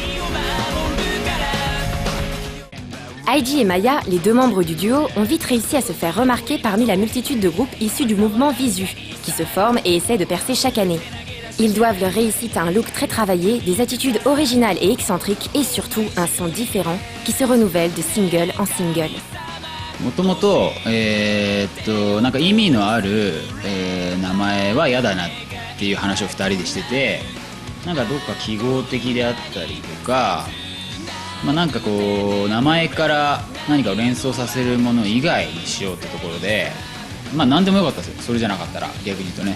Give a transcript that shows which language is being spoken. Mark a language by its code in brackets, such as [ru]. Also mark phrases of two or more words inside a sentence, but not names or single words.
[fr] Heidi et Maya, les deux membres du duo, ont vite réussi à se faire remarquer parmi la multitude de groupes issus du mouvement Visu, qui se forment et essaient de percer chaque année. Ils doivent leur réussite à un look très travaillé, des attitudes originales et excentriques et surtout un son différent qui se renouvelle de single en single. [ja] もともと、なんか意味のある、名前は嫌だなっていう話を2人でしてて、なんかどっか記号的であったりとか、なんかこう名前から何かを連想させるもの以外にしようってところで、何でもよかったですよ、それじゃなかったら逆に言うとね。